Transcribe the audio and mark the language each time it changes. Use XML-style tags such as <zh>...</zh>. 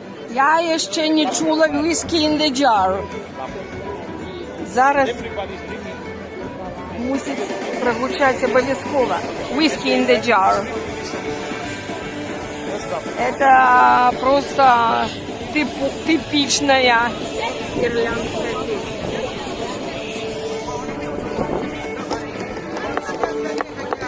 <uk>Я ще не чула</uk> <en>whisky in the jar.</en> <uk>Зараз мусить прозвучати обов'язково.</uk> <en>Whisky in the jar.</en> <ru>Это просто типичная ирландская песня.</ru>